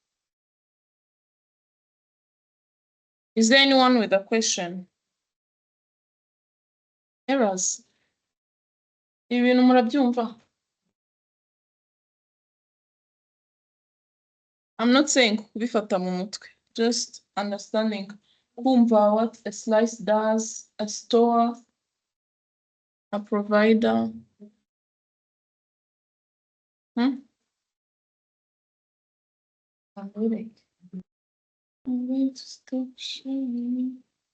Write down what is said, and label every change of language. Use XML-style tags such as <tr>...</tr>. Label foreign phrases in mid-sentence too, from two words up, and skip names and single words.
<en>Is there anyone with a question? Errors.</en> <rw>Ibintu murabyumva?</rw> <en>I'm not saying</en> <rw>kubifata mu mutwe,</rw> <en>just understanding kumva what a slice does, a store, a provider. I'm going to stop sharing.</en>